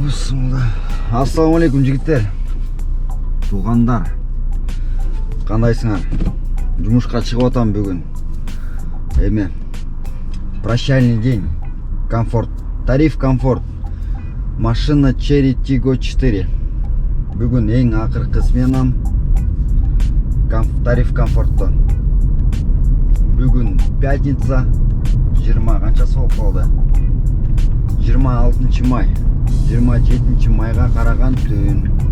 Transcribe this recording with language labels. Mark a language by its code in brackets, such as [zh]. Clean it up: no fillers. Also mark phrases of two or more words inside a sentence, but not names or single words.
[ar] بسم الله. السلام عليكم [ky] жигиттер. Тугандар. Кандайсыңар? Жумушка чыгып атам бүгүн. [ru] Эме прощальный день. [ky] Комфорт. Тариф комфорт. Машина Cherry Tiggo 4. Бүгүн эң акыркы сменам. Тариф комфорттон. Бүгүн пятница. 20 канчасы болуп калды? 26 май. 27 майга караган түн.